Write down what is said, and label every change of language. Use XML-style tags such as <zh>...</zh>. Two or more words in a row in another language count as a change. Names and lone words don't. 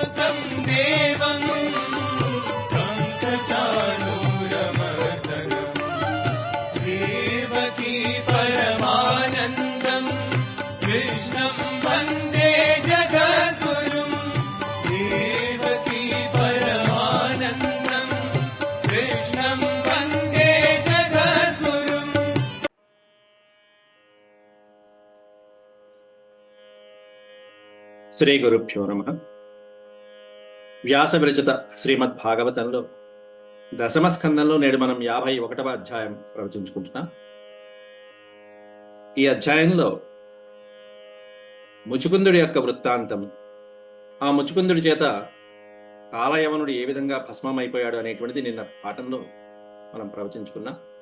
<sa>देवं कंसचाणूरमर्दनम् देवकी परमानन्दं कृष्णं वन्दे जगद्गुरुं देवकी परमानन्दं कृष्णं वन्दे जगद्गुरुम्। శ్రీ గురుభ్యో నమః.</sa> <te>వ్యాస విరచిత శ్రీమద్ భాగవతంలో దశమ స్కందంలో నేడు మనం 51వ అధ్యాయం ప్రవచించుకుంటున్నాం. ఈ అధ్యాయంలో ముచుకుందుడి యొక్క వృత్తాంతం, ఆ ముచుకుందుడి చేత కాలయవనుడు ఏ విధంగా భస్మమైపోయాడు అనేటువంటిది నిన్న పాఠంలో మనం ప్రవచించుకున్నాం.</te>